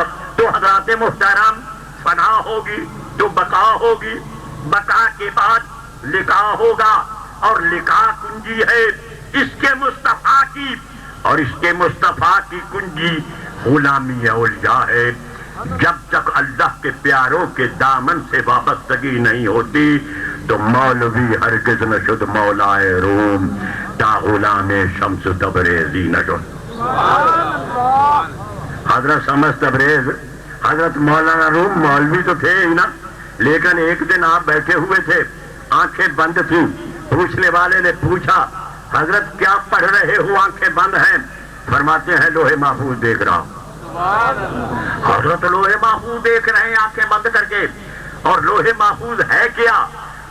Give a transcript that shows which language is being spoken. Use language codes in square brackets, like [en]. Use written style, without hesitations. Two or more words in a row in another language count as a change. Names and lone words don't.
[ur] تو حضرات محترم، فنا ہوگی تو بقا ہوگی، بقا کے بعد لقاء ہوگا، اور لقاء کنجی ہے اس کے مصطفیٰ کی، اور اس کے مصطفیٰ کی کنجی غلامی اولیاء ہے۔ جب تک اللہ کے پیاروں کے دامن سے وابستگی نہیں ہوتی تو [fa] مولوی ہرگز نہ شد مولائے روم، تا غلام شمس تبریزی نہ شد۔ [ur] حضرت شمس تبریز، حضرت مولانا روم مولوی تو تھے ہی نا، لیکن ایک دن آپ بیٹھے ہوئے تھے، آنکھیں بند تھیں، پوچھنے والے نے پوچھا حضرت کیا پڑھ رہے ہو آنکھیں بند ہیں؟ فرماتے ہیں لوح محفوظ دیکھ رہا ہوں۔ حضرت لوح محفوظ دیکھ رہے ہیں آنکھیں بند کر کے، اور لوح محفوظ ہے کیا؟